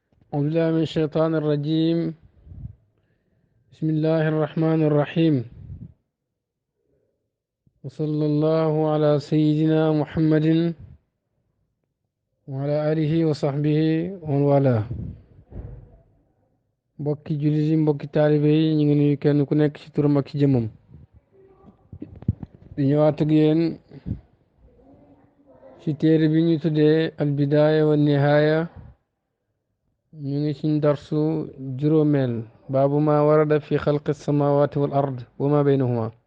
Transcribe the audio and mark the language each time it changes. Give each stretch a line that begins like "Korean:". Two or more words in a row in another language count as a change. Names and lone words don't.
Arabic: أعوذ بالله من الشيطان الرجيم. بسم الله الرحمن الرحيم. وصلى الله على سيدنا محمد وعلى آله وصحبه ومن والاه.
Wolof: mbokki jullit yi mbokki taalibe yi ñu ngi nuyu kenn ku nekk ci turam ak ci jëmmam di ñëwaat ak yéen ci téere bi ñu tuddee albidaaya wa nihaaya. ñu ngi ci darsu juróomeel baabu
Arabic: ما ورد في خلق السماوات والأرض وما بينهما.